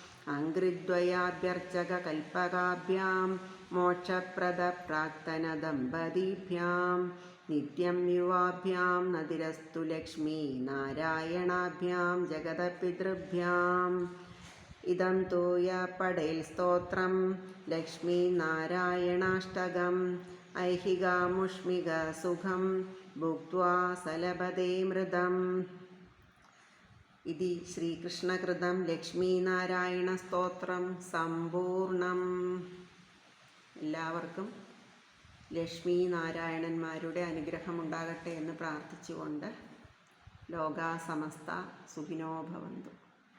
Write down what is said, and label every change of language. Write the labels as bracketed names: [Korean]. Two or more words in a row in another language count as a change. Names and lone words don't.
[Sanskrit] अङ्घ्रिद्वयाभ्यर्चककल्पकाभ्यां मोक्षप्रदप्राक्तनदम्पतीभ्यां नित्यं युवाभ्यां नदिरस्तु लक्ष्मी नारायणाभ्यां जगतपितृभ्याम् इदं तु य पडेल् स्तोत्रं लक्ष्मीनारायणाष्टकम् ऐहिकामुष्मिकसुखं भुक्त्वा सलभते मृदम्. इति श्रीकृष्णकृतं ലക്ഷ്മീനാരായണസ്തോത്രം സമ്പൂർണം. [Malayalam] എല്ലാവർക്കും ലക്ഷ്മി നാരായണന്മാരുടെ അനുഗ്രഹമുണ്ടാകട്ടെ എന്ന് പ്രാർത്ഥിച്ചുകൊണ്ട് [Sanskrit] ലോകാ സമസ്ത സുഖിനോ ഭവന്തു.